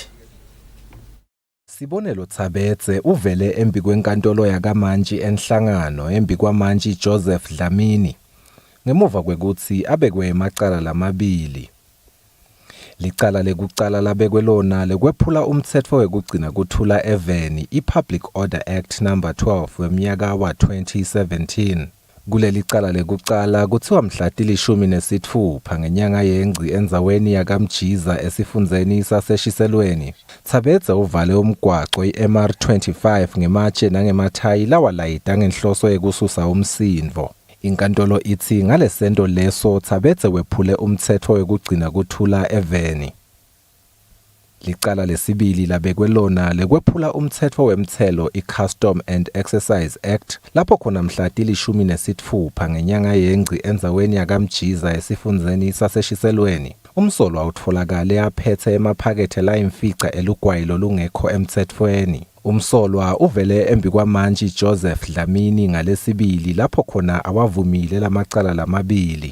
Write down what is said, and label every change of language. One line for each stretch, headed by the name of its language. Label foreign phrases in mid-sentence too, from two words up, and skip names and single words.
Swati: Sibonelo Thabethe uvele embi kwenkantolo yakamanje enhlangano embi kwamanje Joseph Dlamini ngemuva kwekuthi abekwe emacala lamabili. Licala lekucala labekwelona lekwephula umtsetfo wekugcina kuthula eveni i-Public Order Act number 12 wemnyaka wa 2017. Kuleli cala lekucala kuthiwa mhla tili-16 ngenyanga yeNgci endzaweni yakamjiza esifundzeni saseshiselweni. Tshabedze uvale umgwaco i-MR25 ngematshe nangemathayi lawalayita ngenhloso yekususa umsindvo. Inkantolo ithi ngalesento leso Tshabedze wephule umtsetfo wekugcina kuthula eveni. Licala lesibili labekwelona lekwephula umtsetfo wemtselo i-Custom and Excise Act lapho khona mhla tili-16 ngenyanga yeNgci endzaweni yakamjiza esifundzeni saseshiselweni. Umsolwa utfolakale aphethe emaphakethe layimfica elugwayilo lungekho emtsetfweni. Umsolwa uvele embi kwamantshi Joseph Dlamini ngalesibili lapho khona awavumile lamacala lamabili.